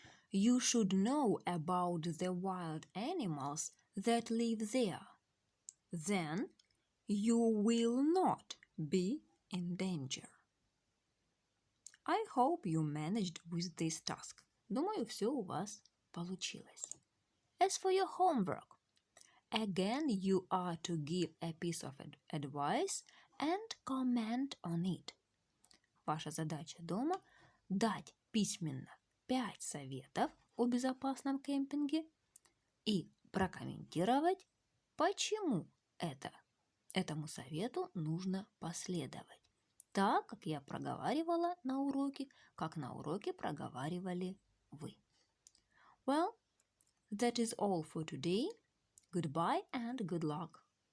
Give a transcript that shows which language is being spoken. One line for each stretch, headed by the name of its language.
English: You should know about the wild animals that live there. Then you will not be in danger. I hope you managed with this task.
Russian: Думаю, все у вас получилось.
English: As for your homework, again you are to give a piece of advice and comment on it.
Russian: Ваша задача дома – дать письменно 5 советов о безопасном кемпинге и прокомментировать, почему этому совету нужно последовать. Так, как я проговаривала на уроке, как на уроке проговаривали вы.
English: Well, that is all for today. Goodbye and good luck.